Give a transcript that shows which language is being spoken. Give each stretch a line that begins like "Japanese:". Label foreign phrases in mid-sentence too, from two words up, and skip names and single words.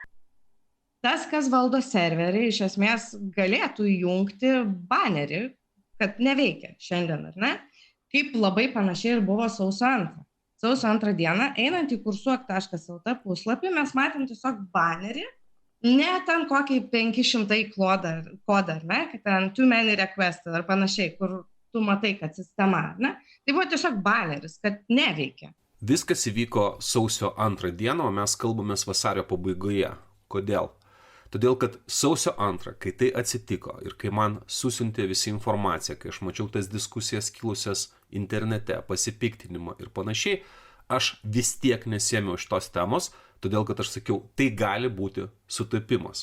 Lithuanian: Tas, kas valdo serverį, iš esmės galėtų įjungti banerį, kad neveikia šiandien, ar ne? Kaip labai panašiai ir buvo sausio 2. Sausio 2 dieną, einant į kursuok.lt puslapį, mes matėm tiesiog banerį, ne ten kokį 500 kodą, ar ne, kad ten
English: too many requested
Lithuanian: ar panašiai, kur tu matai, kad sistema, ne? Tai buvo tiesiog baneris, kad neveikia. Viskas įvyko sausio 2 dieną, o mes kalbamės vasario pabaigoje. Kodėl? Todėl, kad sausio 2, kai tai atsitiko ir kai man susiuntė visi informaciją, kai aš mačiau tas diskusijas kilusias internete, pasipiktinimą ir panašiai, aš vis tiek nesėmiau šitos temos, todėl, kad aš sakiau, tai gali būti sutapimas.